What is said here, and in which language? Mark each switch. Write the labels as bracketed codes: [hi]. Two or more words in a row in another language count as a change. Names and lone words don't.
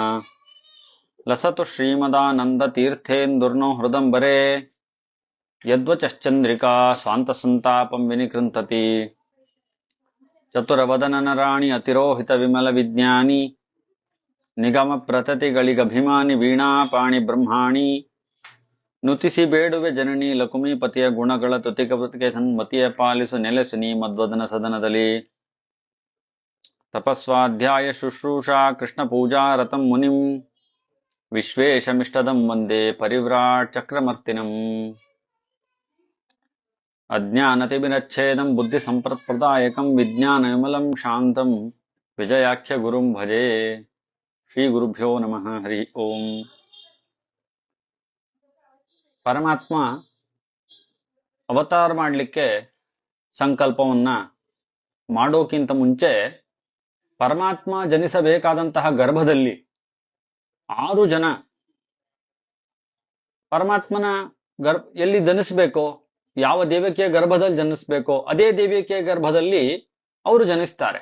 [sa] लसतु श्रीमदानन्दतीर्थेन्दुर्नो हृदम्बरे यद्वचश्चन्द्रिका स्वान्तसन्तापं विनिकृन्तति। [kn] ಚತುರವದನನರಾಣಿ ಅತಿರೋಹಿತವಿಮಲವಿಜ್ಞಾನಿ निगमप्रततिಗಳಿಗಭಿಮಾನಿ ವೀಣಾಪಾಣಿ ಬ್ರಹ್ಮಾಣಿ ನುತಿಸಿ ಬೇಡುವೆ ಜನನಿ ಲಕುಮಿಪತಿಯ ಗುಣಗಳ ತುತಿಕಪತಿಗೆ ಸನ್ಮತಿಯ ಪಾಲಿಸು ನೆಲೆಸು ನೀ ಮದ್ವದನ ಸದನದಲ್ಲಿ. [sa] ತಪಸ್ವಾಧ್ಯಾಯ ಶುಶ್ರೂಷಾ ಕೃಷ್ಣ ಪೂಜಾ ರತಂ ಮುನಿಂ ವಿಶ್ವೇಶಮಿಷ್ಟದಂ ವಂದೇ ಪರಿವ್ರಾಟ್ ಚಕ್ರಮರ್ತಿನಂ. ಅಜ್ಞಾನತಿಮಿರಚ್ಛೇದಂ ಬುದ್ಧಿ ಸಂಪ್ರತ್ಪ್ರದಾಯಕಂ ವಿಜ್ಞಾನ ವಿಮಲಂ ಶಾಂತಂ ವಿಜಯಾಖ್ಯ ಗುರುಂ ಭಜೆ. ಶ್ರೀ ಗುರುಭ್ಯೋ ನಮಃ. ಹರಿ ಓಂ. [kn] ಪರಮಾತ್ಮ ಅವತಾರ ಮಾಡಲಿಕ್ಕೆ ಸಂಕಲ್ಪವನ್ನ ಮಾಡೋಕ್ಕಿಂತ ಮುಂಚೆ ಪರಮಾತ್ಮ ಜನಿಸಬೇಕಾದಂತಹ ಗರ್ಭದಲ್ಲಿ 6 ಜನ ಪರಮಾತ್ಮನ ಎಲ್ಲಿ ಜನಿಸ್ಬೇಕೋ, ಯಾವ ದೇವಕಿಯ ಗರ್ಭದಲ್ಲಿ ಜನಿಸ್ಬೇಕೋ ಅದೇ ದೇವಕಿಯ ಗರ್ಭದಲ್ಲಿ ಅವರು ಜನಿಸ್ತಾರೆ.